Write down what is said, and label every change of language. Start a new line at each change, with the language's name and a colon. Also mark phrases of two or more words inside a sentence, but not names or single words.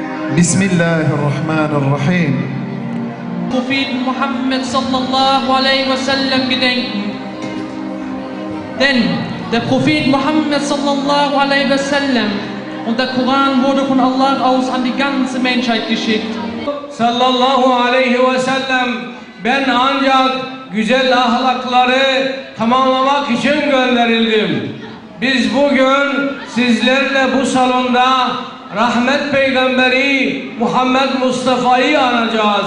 Arabic: بسم الله الرحمن الرحيم.
German: Prophet Muhammad
Arabic: صلى الله عليه وسلم
German: gedenken. Denn der Prophet Muhammad
Arabic: صلى الله عليه وسلم
German: und der Koran wurde von Allah aus an die ganze Menschheit geschickt.
Arabic: صلى الله عليه وسلم,
Turkish: ben ancak güzel ahlakları tamamlamak için gönderildim. Biz bugün sizlerle bu salonda rahmet peygamberi Muhammed Mustafa'yı anacağız.